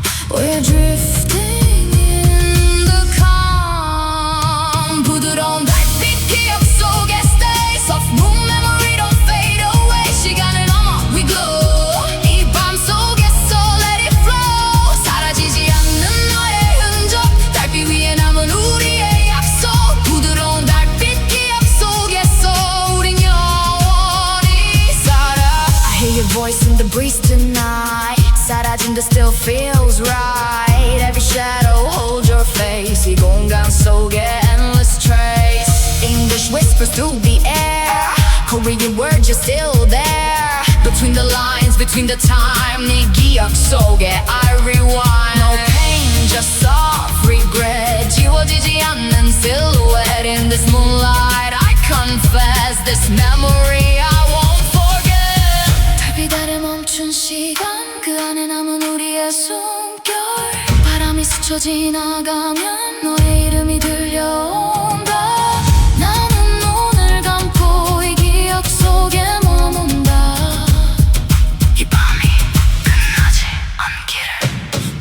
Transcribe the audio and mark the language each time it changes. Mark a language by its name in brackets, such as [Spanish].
[English] We're drifting in the calm. [Korean] 부드러운 달빛 기억 속에 [English] stay. Soft moon memory don't fade away. [Korean] 시간을 넘어 [English] we glow. [Korean] 이 밤 속에서 [English] let it flow. [Korean] 사라지지 않는 너의 흔적. 달빛 위에 남은 우리의 약속. 부드러운 달빛 기억 속에서 우린 영원히 살아. [English] I hear your voice in the breeze tonight. [Korean] 사라진 듯 [English] still feels right. Every shadow hold your face. [Korean] 이 공간 속에 [English] endless trace. English whispers through the air. Korean words you're still there. Between the lines, between the time. [Korean] 네 기억 속에 [English] I rewind. No pain, just soft regret. [Korean] 지워지지 않는 silhouette. [English] In this moonlight I confess. This memory I won't forget. [Korean] 달빛 아래 멈춘 시간. 그 안에 남은 우리의 숨결. 바람이 스쳐 지나가면 너의 이름이 들려온다. 나는 눈을 감고 이 기억 속에 머문다. 이 밤이 끝나지 않기를.